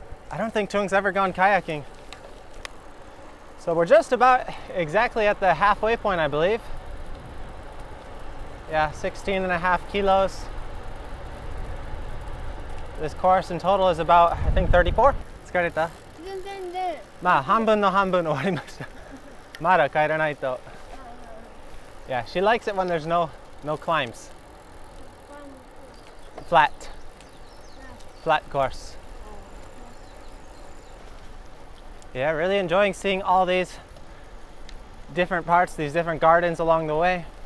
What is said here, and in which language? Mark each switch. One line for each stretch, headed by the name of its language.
English: I don't think Tung's ever gone kayaking. So we're just about exactly at the halfway point, I believe. Yeah, 16.5 kilos. This course in total is about, I think, 34.
Japanese: 疲れた? 全然ね。まあ半分の半分終わりました。まだ帰らないと。
English: Yeah, she likes it when there's no climbs. Flat course. Yeah, really enjoying seeing all these different parts, these different gardens along the way.